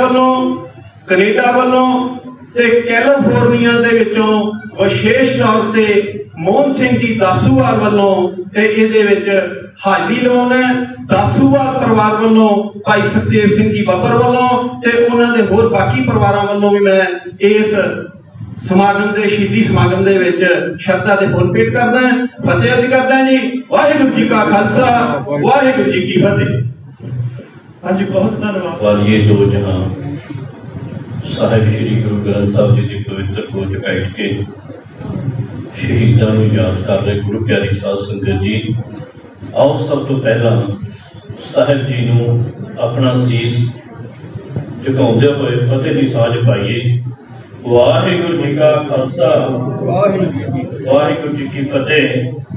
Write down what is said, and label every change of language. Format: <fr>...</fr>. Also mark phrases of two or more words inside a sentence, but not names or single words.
<pa>ਵੱਲੋਂ, ਕਨੇਡਾ ਵੱਲੋਂ ਤੇ ਕੈਲੀਫੋਰਨੀਆ ਦੇ ਵਿਚੋਂ ਵਿਸ਼ੇਸ਼ ਤੌਰ ਤੇ ਮੋਹਨ ਸਿੰਘ ਜੀ ਦਾਸੂਵਾਲ ਵੱਲੋਂ ਤੇ ਇਹਦੇ ਵਿਚ ਹਾਜ਼ਰੀ ਲਵਾਉਣਾ ਦਾਸੂਵਾਲ ਪਰਿਵਾਰ ਵੱਲੋਂ ਭਾਈ ਸੁਖਦੇਵ ਸਿੰਘ ਜੀ ਬੱਬਰ ਵੱਲੋਂ ਤੇ ਉਨ੍ਹਾਂ ਦੇ ਹੋਰ ਬਾਕੀ ਪਰਿਵਾਰਾਂ ਵੱਲੋਂ ਭੀ ਮੈਂ ਇਸ ਸਮਾਗਮ ਦੇ ਸ਼ਹੀਦੀ ਸਮਾਗਮ ਦੇ ਵਿਚ ਸ਼ਰਧਾ ਤੇ ਫੁੱਲ ਭੇਂਟ ਕਰਦਾ ਹਾਂ। ਫਤਿਹ ਅਰਜ਼ ਕਰਦਾ ਜੀ। ਵਾਹਿਗੁਰੂ ਜੀ ਕਾ ਖਾਲਸਾ ਵਾਹਿਗੁਰੂ ਜੀ ਕੀ ਫਤਿਹ। ਹਾਂ ਜੀ ਬਹੁਤ ਧੰਨਵਾਦ। ਵਾਲੀਏ ਦੋ ਜਹਾਂ ਸਾਹਿਬ ਸ੍ਰੀ ਗੁਰੂ ਗ੍ਰੰਥ ਸਾਹਿਬ ਜੀ ਕੀ ਪਵਿੱਤਰ ਗੋਦ ਬੈਠ ਕੇ ਸ਼ਹੀਦਾਂ ਨੂੰ ਯਾਦ ਕਰ ਰਹੇ ਗੁਰੂ ਪਿਆਰੀ ਸਾਧ ਸੰਗਤ ਜੀ, ਆਓ ਸਭ ਤੋਂ ਪਹਿਲਾ ਸਾਹਿਬ ਜੀ ਨੂੰ ਆਪਣਾ ਸੀਸ ਝੁਕਾਉਂਦੇ ਹੋਏ ਫਤਿਹ ਕੀ ਸਾਂਝ ਪਾਈਏ। ਵਾਹਿਗੁਰੂ ਜੀ ਕਾ ਖਾਲਸਾ ਵਾਹਿਗੁਰੂ ਜੀ ਕੀ ਫਤਿਹ।</pa>